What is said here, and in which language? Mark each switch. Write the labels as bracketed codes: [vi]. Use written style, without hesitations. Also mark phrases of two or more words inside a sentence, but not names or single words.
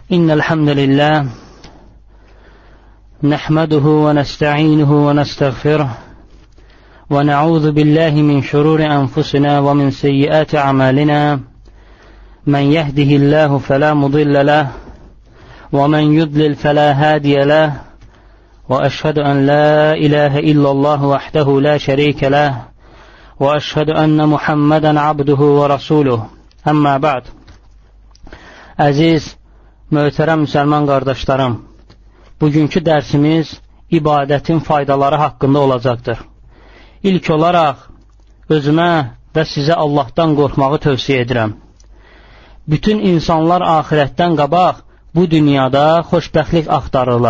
[ar] إن الحمد لله نحمده ونستعينه ونستغفره ونعوذ بالله من شرور أنفسنا ومن سيئات أعمالنا من يهده الله فلا مضل له ومن يضلل فلا هادي له وأشهد أن لا إله إلا الله وحده لا شريك له وأشهد أن محمدا عبده ورسوله أما بعد. [az] Əziz, möhtərəm müsəlman qardaşlarım, bugünkü dərsimiz ibadətin faydaları haqqında olacaqdır. İlk olaraq özümə və sizə Allahdan qorxmağı tövsiyə edirəm. Bütün insanlar axirətdən qabaq bu dünyada xoşbəxtlik axtarırlar.